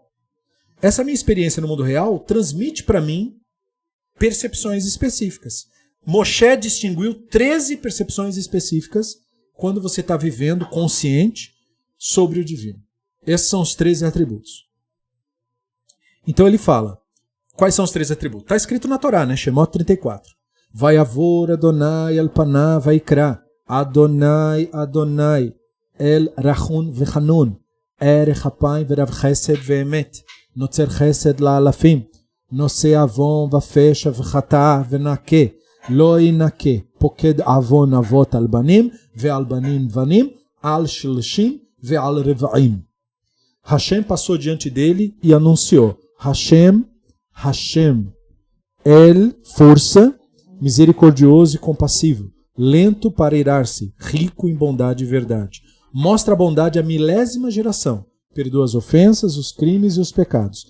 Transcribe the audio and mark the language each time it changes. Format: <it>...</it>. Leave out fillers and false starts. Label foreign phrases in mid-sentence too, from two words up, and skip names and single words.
<pt>Essa minha experiência no mundo real transmite para mim percepções específicas. Moshe distinguiu 13 percepções específicas quando você está vivendo consciente sobre o divino. Esses são os 13 atributos. Então ele fala, quais são os 13 atributos? Está escrito na Torá, né? Shemot 34.</pt> <he>ויעבר אדני על פניו ויקרא אדני אדני אל רחום וחנון ארך אפים ורב חסד ואמת נצר חסד לאלפים נשא עון ופשע וחטאה ונקה לא ינקה פקד עון אבות על בנים ועל בנים בנים על שלשים ועל רבעים.</he> <pt>Hashem passou diante dele e anunciou, Hashem, força, misericordioso e compassivo, lento para irar-se, rico em bondade e verdade. Mostra a bondade à milésima geração, perdoa as ofensas, os crimes e os pecados.</pt>